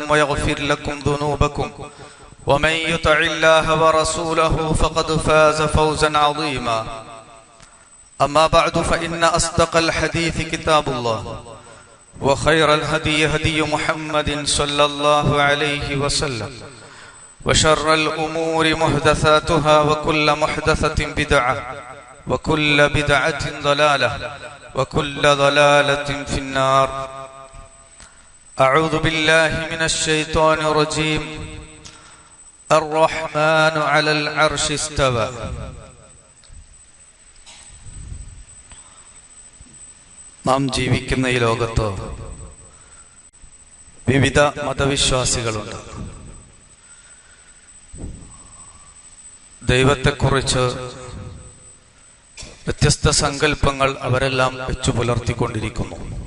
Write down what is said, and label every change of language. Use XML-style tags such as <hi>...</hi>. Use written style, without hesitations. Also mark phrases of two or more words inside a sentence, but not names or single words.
<ar>ويغفر لكم ذنوبكم ومن يطع الله ورسوله فقد فاز فوزا عظيما أما بعد فإن أصدق الحديث كتاب الله وخير الهدي هدي محمد صلى الله عليه وسلم وشر الأمور محدثاتها وكل محدثة بدعة وكل بدعة ضلالة وكل ضلالة في النار. أعوذ بالله من الشيطان الرجيم. الرحمن على العرش استوى.</ar> <ml>നാം ജീവിക്കുന്ന ഈ ലോകത്ത് വിവിധ മതവിശ്വാസികളുണ്ട്. ദൈവത്തെക്കുറിച്ച് വ്യത്യസ്ത സങ്കല്പങ്ങൾ അവരെല്ലാം വെച്ചു പുലർത്തിക്കൊണ്ടിരിക്കുന്നു.</ml>